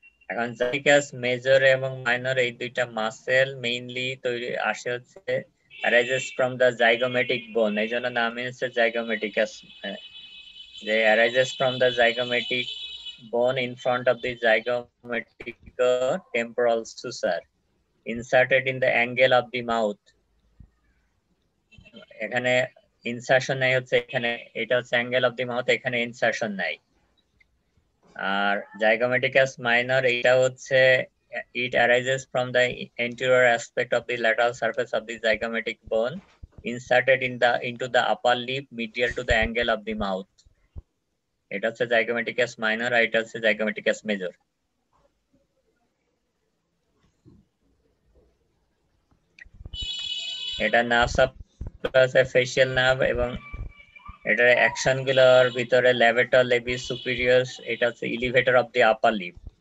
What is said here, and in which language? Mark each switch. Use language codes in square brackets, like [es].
[bn] এখন জাইগাস মেজর এবং মাইনর এই দুইটা মাসেল মেইনলি তৈরি আসে হচ্ছে [en] arises from the zygomatic bone, [bn] এই জন্য নামই হচ্ছে [en] zygomaticus, যে arises from the zygomatic bone in front of the zygomatic temporal suture inserted in the angle of the mouth. [bn] এখানে ইনসারশন নাই হচ্ছে, এখানে এটা হচ্ছে অ্যাঙ্গেল অফ দি মাউথ, এখানে ইনসারশন নাই। আর জাইগোমেটিকাস মাইনর এটা হচ্ছে [en] it arises from the anterior aspect of the lateral surface of the zygomatic bone inserted into the upper lip medial to the angle of the mouth. [bn] এটা হচ্ছে zygomaticus minor আর এটা হচ্ছে zygomaticus major. এটা nerve supply facial nerve এবং এটার action গুলোর ভিতরে লেভেটর লেবিস superior, এটা হচ্ছে elevator of the upper lip.